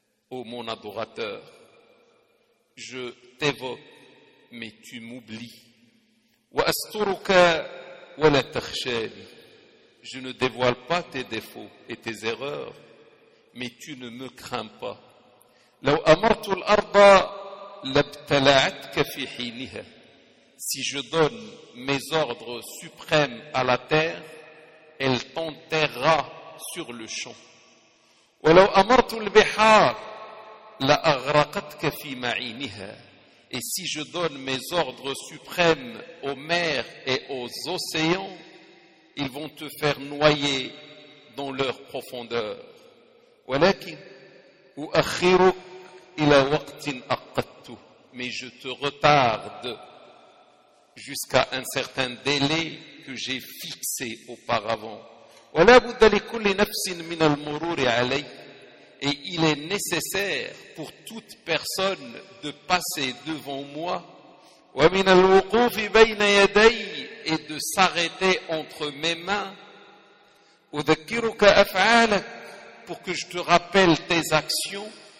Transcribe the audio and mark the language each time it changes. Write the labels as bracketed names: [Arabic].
[French] Ô mon adorateur, je t'évoque, mais tu m'oublies. [Arabic] Wa asturuka wa la takhshani. [French] Je ne dévoile pas tes défauts et tes erreurs, mais tu ne me crains pas. [Arabic] لو أمرت الأرض لابتلعتك في حينها. [French] Si je donne mes ordres suprêmes à la terre, elle t'enterrera sur le champ. [Arabic] ولو أمرت البحار لأغرقتك في معينها. [French] Et si je donne mes ordres suprêmes aux mers et aux océans, ils vont te faire noyer dans leur profondeur. [Arabic] ولكن أؤخرك إلى وقت أقدت. [French] Mais je te retarde jusqu'à un certain délai que j'ai fixé auparavant. [Arabic] ولا بد لكل نفس من المرور عليه. [French] Et il est nécessaire pour toute personne de passer devant moi. [Arabic] ومن الوقوف بين يدي, [French] et de s'arrêter entre mes mains. [Arabic] أذكرك أفعالك, [French] pour que je te rappelle tes actions.